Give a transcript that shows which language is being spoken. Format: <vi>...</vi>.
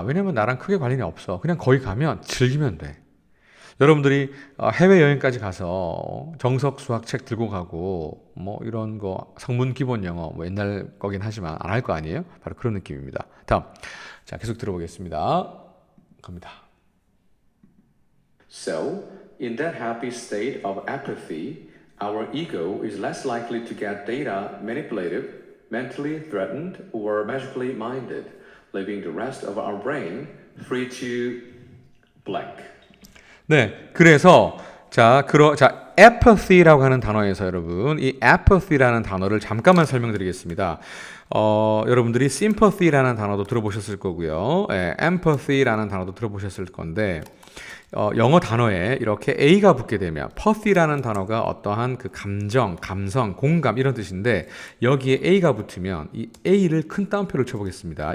<ko>왜냐면 나랑 크게 관련이 없어. 그냥 거기 가면 즐기면 돼. 여러분들이 해외여행까지 가서 정석 수학책 들고 가고 뭐 이런 거 성문 기본 영어 뭐 옛날 거긴 하지만 안 할 거 아니에요? 바로 그런 느낌입니다. 다음, 자 계속 들어보겠습니다. 갑니다.</ko> <en>So, in that happy state of apathy, our ego is less likely to get data manipulated, mentally threatened, or magically minded, leaving the rest of our brain free to blank.</en> <ko>네, 그래서 자 apathy라고 하는 단어에서 여러분 이 apathy라는 단어를 잠깐만 설명드리겠습니다. 여러분들이 sympathy라는 단어도 들어보셨을 거고요, empathy라는 단어도 들어보셨을 건데 영어 단어에 이렇게 a가 붙게 되면 pathy라는 단어가 어떠한 그 감정, 감성, 공감 이런 뜻인데 여기에 a가 붙으면 이 a를 큰 따옴표를 쳐보겠습니다.</ko>